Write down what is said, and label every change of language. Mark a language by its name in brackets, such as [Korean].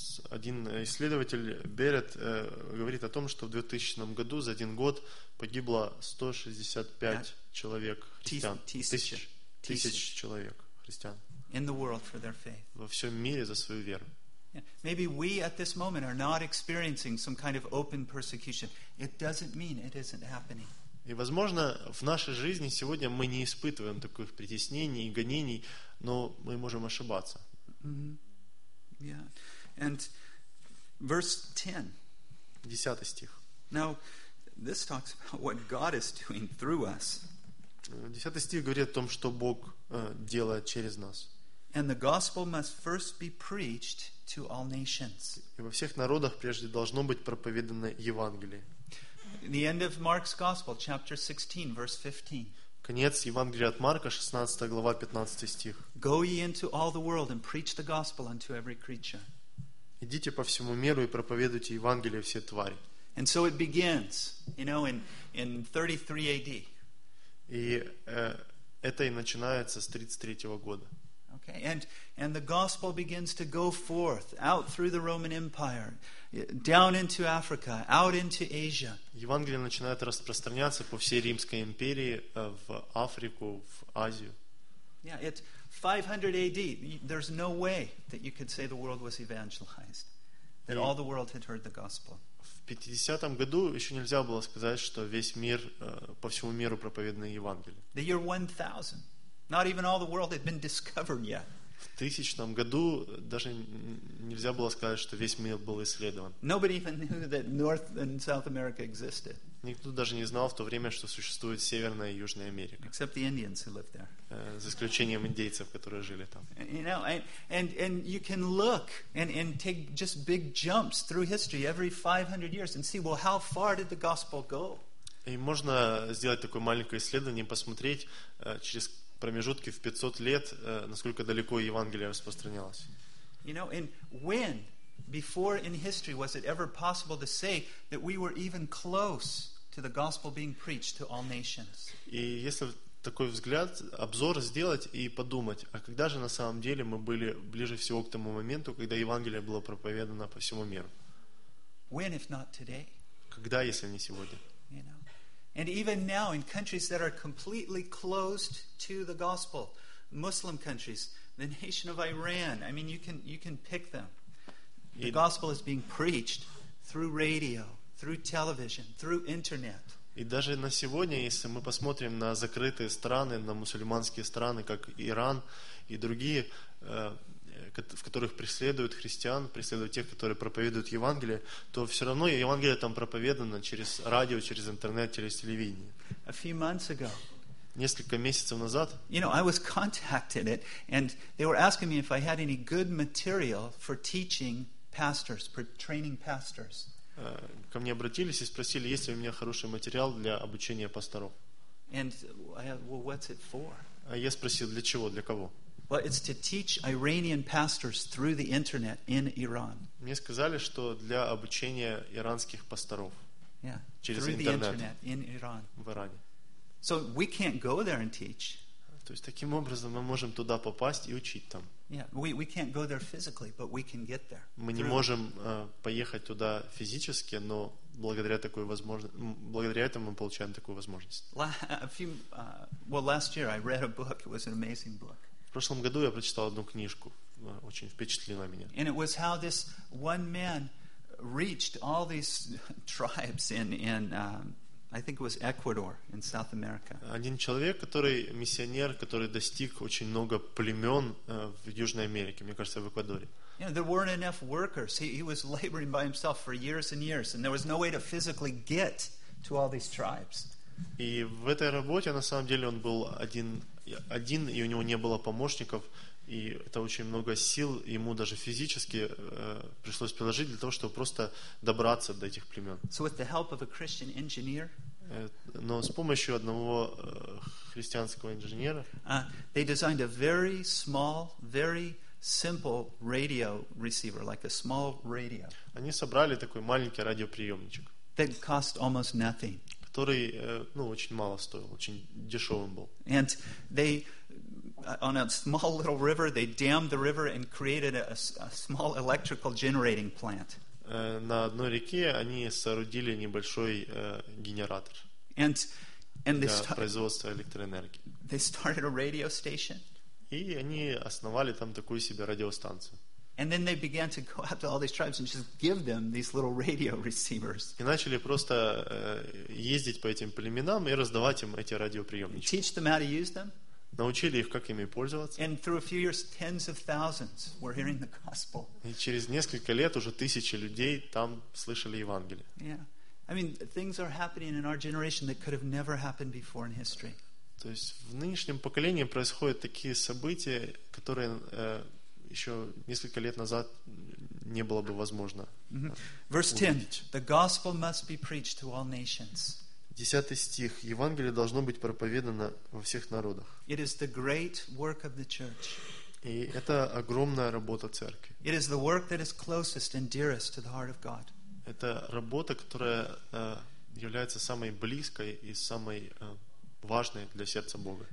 [Russian] Один исследователь Берет говорит о том, что в 2000 году за один год погибло 165 человек христиан, тысяч человек христиан [English] in the world for their faith. [Russian] Во всем мире за свою веру. [English] Maybe we at this moment are not experiencing some kind of open persecution. It doesn't mean it isn't happening. [Russian] И возможно, в нашей жизни сегодня мы не испытываем таких притеснений и гонений, но мы можем ошибаться. [English] Yeah. And verse 10. [Russian] 10 стих. [English] Now, this talks about what God is doing through us. [Russian] 10 стих говорит о том, что Бог делает через нас. [English] And the gospel must first be preached to all nations. [Russian] И во всех народах прежде должно быть проповедано Евангелие. [English] The end of Mark's gospel, chapter 16, verse 15. [Russian] Конец Евангелия от Марка, 16 глава, 15 стих. [English] Go ye into all the world and preach the gospel unto every creature. [Russian] Идите по всему миру и проповедуйте Евангелие все твари. [English] And so it begins, you know, in 33 AD. [Russian] И это и начинается с 33 года. [English] Okay, and the gospel begins to go forth out through the Roman Empire, down into Africa, out into Asia. [Russian] Евангелие начинает распространяться по всей Римской империи, в Африку, в Азию. [English] Yeah, it's 500 AD. There's no way that you could say the world was evangelized, that all the world had heard the gospel. [Russian] В 50-м году еще нельзя было сказать, что весь мир, по всему миру проповедано Евангелие. [English] The year 1000. Not even all the world had been discovered yet. [Russian] В 1000 году даже нельзя было сказать, что весь мир был исследован. [English] Nobody even knew that North and South America existed. [Russian] Никто даже не знал в то время, что существует Северная и Южная Америка. [English] Except the Indians who lived there. [Russian] За исключением индейцев, которые жили там. [English] You know, and you can look and take just big jumps through history every 500 years and see, well, how far did the gospel go? [Russian] И можно сделать такое маленькое исследование, посмотреть через промежутки в 500 лет, насколько далеко Евангелие распространялось. [English] You know, and when Before in history was it ever possible to say that we were even close to the gospel being preached to all nations? [Russian] И если такой взгляд, обзор сделать и подумать, а когда же на самом деле мы были ближе всего к тому моменту, когда Евангелие было проповедано по всему миру? [English] When, if not today? [Russian] Когда, если не сегодня? [English] You know? And even now, in countries that are completely closed to the gospel, Muslim countries, the nation of Iran, I mean, you can pick them. The gospel is being preached through radio, through television, through internet. [Russian] И даже на сегодня, если мы посмотрим на закрытые страны, на мусульманские страны, как Иран и другие, в которых преследуют христиан, преследуют тех, которые проповедуют Евангелие, то все равно Евангелие там проповедано через радио, через интернет, через телевидение. [English] A few months ago. [Russian] Несколько месяцев назад. [English] You know, I was contacted and they were asking me if I had any good material for teaching pastors, for training pastors. [Russian] Ко мне обратились и спросили, есть ли у меня хороший материал для обучения пасторов. [English] And I had, well, what's it for? [Russian] А я спросил, для чего, для кого? [English] Well, it's to teach Iranian pastors through the internet in Iran. [Russian] Мне сказали, что для обучения иранских пасторов. [English] Yeah. [Russian] Через [English] through [Russian] интернет. [English] The internet in Iran. [Russian] В Иране. [English] So we can't go there and teach. [Russian] То есть таким образом мы можем туда попасть и учить там. [English] Yeah, we can't go there physically, but we can get there. [Russian] Мы не можем поехать туда физически, но благодаря этому мы получаем такую возможность. [English] Last year I read a book. It was an amazing book. [Russian] В прошлом году я прочитал одну книжку, очень впечатлила меня. [English] And it was how this one man reached all these tribes I think it was Ecuador in South America. [Russian] Один человек, который миссионер, который достиг очень много племен в Южной Америке, мне кажется, в Эквадоре. [English] You know, there weren't enough workers. He was laboring by himself for years and years, and there was no way to physically get to all these tribes. [Russian] И в этой работе, на самом деле, он был один, и у него не было помощников, и это очень много сил ему даже физически пришлось приложить для того, чтобы просто добраться до этих племен. [English] So with the help of a Christian engineer, [Russian] но с помощью одного христианского инженера, [English] they designed a very small, very simple radio receiver, like a small radio. [Russian] Они собрали такой маленький радиоприемничек, [English] that cost almost nothing. [Russian] Который, ну, очень мало стоил, очень дешевым был. [English] And they on a small little river, they dammed the river and created a small electrical generating plant. [Russian] На одной реке они соорудили небольшой генератор. [English] And [Russian] для производства электроэнергии. [English] They started a radio station. [Russian] И они основали там такую себе радиостанцию. [English] And then they began to go out to all these tribes and just give them these little radio receivers. [Russian] И начали просто ездить по этим племенам и раздавать им эти радиоприемнички. [English] Teach them how to use them. [Russian] Научили их, как ими пользоваться. [English] And through a few years, tens of thousands were hearing the gospel. [Russian] И через несколько лет уже тысячи людей там слышали Евангелие. [English] Yeah. I mean, things are happening in our generation that could have never happened before in history. [Russian] То есть в нынешнем поколении происходят такие события, которые еще несколько лет назад не было бы возможно. [English] Verse 10. The gospel must be preached to all nations. [Russian] 10 стих. Евангелие должно быть проповедано во всех народах. [English] It is the great work of the church. [Russian] И это огромная работа церкви. [English] It is the work that is closest and dearest to the heart of God. [Russian] Это работа, которая является самой близкой и самой важной для сердца Бога.